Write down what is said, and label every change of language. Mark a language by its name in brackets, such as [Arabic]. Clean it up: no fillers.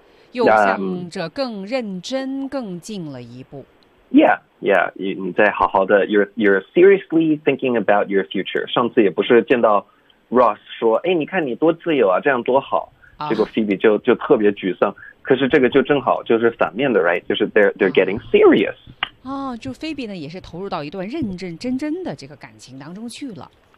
[Chinese] 又向着更认真更近了一步。 [English] Yeah, yeah, 你在好好的 you're seriously thinking about your future. [Chinese] 上次也不是见到 Ross 说，哎，你看你多自由啊，这样多好。结果 Phoebe 就特别沮丧。可是这个就正好就是反面的 ，right？ [English] 就是 they're getting serious。 [Chinese] 哦，就 Phoebe 呢也是投入到一段认认真真的这个感情当中去了。